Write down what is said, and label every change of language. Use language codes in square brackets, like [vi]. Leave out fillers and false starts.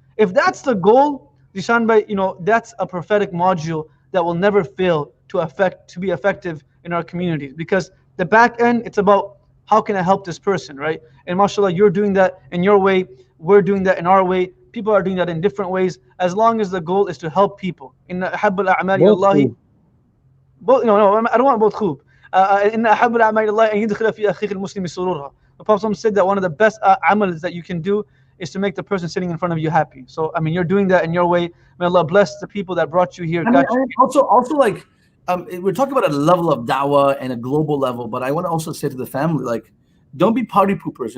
[en] If that's the goal, Zeeshan Bhai, that's a prophetic module that will never fail to be effective in our communities. Because the back end, it's about how can I help this person, right? And mashallah, you're doing that in your way, we're doing that in our way, people are doing that in different ways, as long as the goal is to help people. In [ar] أحب الأعمال إلى الله, [en] no, I don't want both khub. [ar] إن أحب الأعمال إلى الله أن يدخل في أخيك المسلم سرورها. [en] The Prophet said that one of the best amals that you can do is to make the person sitting in front of you happy. So, you're doing that in your way. May Allah bless the people that brought you here. Also, like, we're talking about a level of da'wah and a global level, but I want to also say to the family, like, don't be party poopers.